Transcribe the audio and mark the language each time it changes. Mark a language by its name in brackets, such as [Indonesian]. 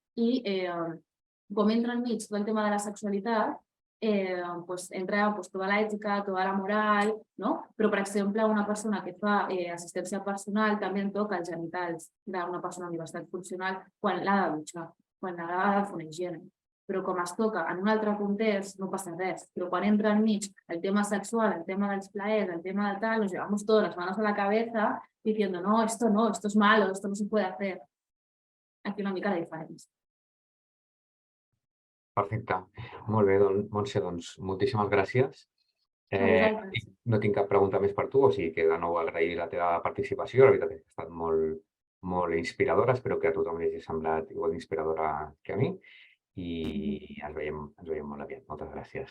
[Catalan] I com entra enmig tot el tema de la sexualitat, entra tota l'ètica, tota la moral, però, per exemple, una persona que fa assistència personal també en toca els genitals d'una persona amb diversitat funcional quan l'ha de dutxar, quan l'ha de fer una higiene. Però com es toca en un altre context no passa res. Però quan entra enmig el tema sexual, el tema dels plaers, el tema de tal, [Spanish] nos llevamos todas las manos a la cabeza diciendo no, esto es malo, esto no se puede hacer. [Catalan] Aquí una mica de diferència. Perfecte. Molt bé, Montse, moltíssimes gràcies. No tinc cap pregunta més per tu, o sigui que de nou agrair la teva participació. La veritat és que ha estat molt inspiradora. Espero que a tothom li hagi semblat igual d'inspiradora que a mi. I ens veiem molt aviat. Moltes gràcies.